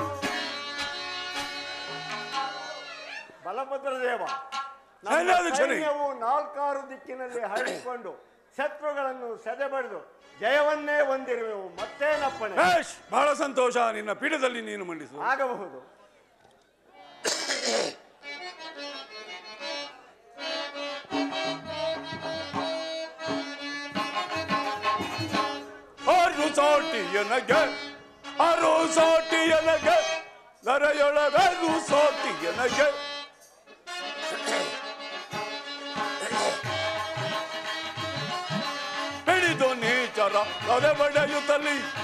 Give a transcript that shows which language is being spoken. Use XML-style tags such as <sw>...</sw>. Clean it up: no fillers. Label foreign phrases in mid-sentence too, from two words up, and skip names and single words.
<kn>ಬಲಭದ್ರ ದೇವ, ನಮ್ಮ ಸೈನ್ಯಾಧ್ಯಕ್ಷನೇ. ಸೈನ್ಯವು ನಾಲ್ಕಾರು ದಿಕ್ಕಿನಲ್ಲಿ ಹರಡಿಕೊಂಡು ಶತ್ರುಗಳನ್ನು ಸದೆಬಡಿದು ಜಯವನ್ನೇ ಹೊಂದಿರುವೆವು. ಮತ್ತೇನಪ್ಪಣೆ? ಬೇಷ್, ಬಹಳ ಸಂತೋಷ. ನಿನ್ನ ಪೀಠದಲ್ಲಿ ನೀನು ಮಂಡಿಸು. ಆಗಬಹುದು. ಆರು ಸೋಟಿಯನಗೆ ಆರು ಸೋಟಿಯನಗೆ ನರೆಯೊಳಗರು ಸೋಟಿಯನಗೆ ಹಿಡಿದು ನೀಚರ ತೊಡೆ ಬಡೆಯುತ್ತಲಿ</kn>